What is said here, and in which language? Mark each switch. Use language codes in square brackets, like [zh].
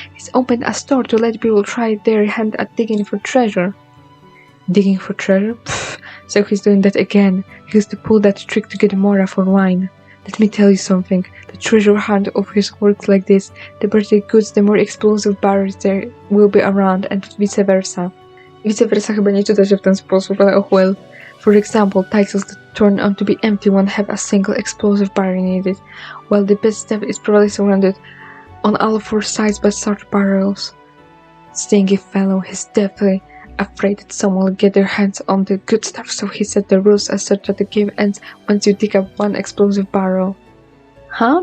[en] He's opened a store to let people try their hand at digging for treasure. Digging for treasure? Pfft, so he's doing that again. He used to pull that trick to get mora for wine. Let me tell you something. The treasure hunt always works like this. The better the goods, the more explosive barrels there will be around, and vice versa. [pl] Vice versa chyba nie czyta się w ten sposób, ale [en] oh well. For example, titles that turn out to be empty won't have a single explosive barrel needed, while the best stuff is probably surrounded on all 4 sides by such barrels. Stingy fellow, he's definitely afraid that someone will get their hands on the good stuff, so he set the rules as such that the game ends once you dig up 1 explosive barrel. Huh?